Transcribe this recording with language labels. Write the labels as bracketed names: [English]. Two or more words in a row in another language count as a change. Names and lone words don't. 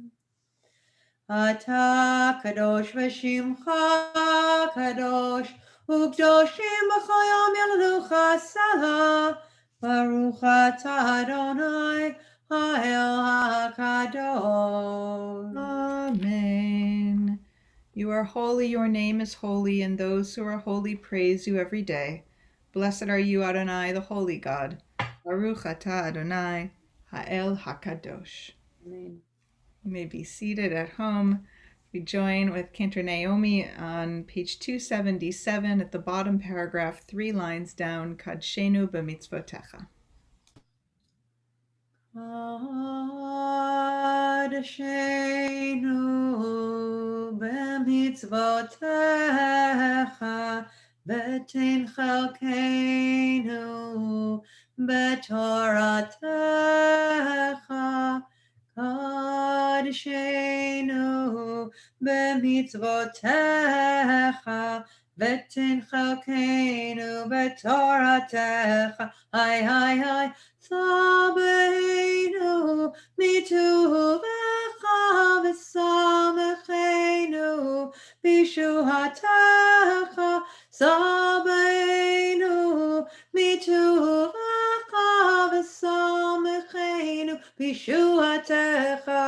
[Hebrew] אתה קדוש ושמך קדוש, וקדושים בכל יום ילדוך סלה. ברוך אתה אדוני, האל הקדוש. Amen. [English] You are holy, your name is holy, and those who are holy praise you every day. Blessed are you, Adonai, the holy God. [Hebrew] ברוך אתה אדוני האל הקדוש. Amen. [English] You may be seated at home. We join with Cantor Naomi on page 277 at the bottom paragraph, 3 lines down, [Hebrew] קדשנו במצוותיך. קדשנו במצוותיך ותן חלקנו בתורתך. קדשנו במצוותיך ותן חלקנו בתורתך. Hi, hi, hi. שבענו מטובך ושמחנו בישועתך. שבענו מטובך ושמחנו בישועתך.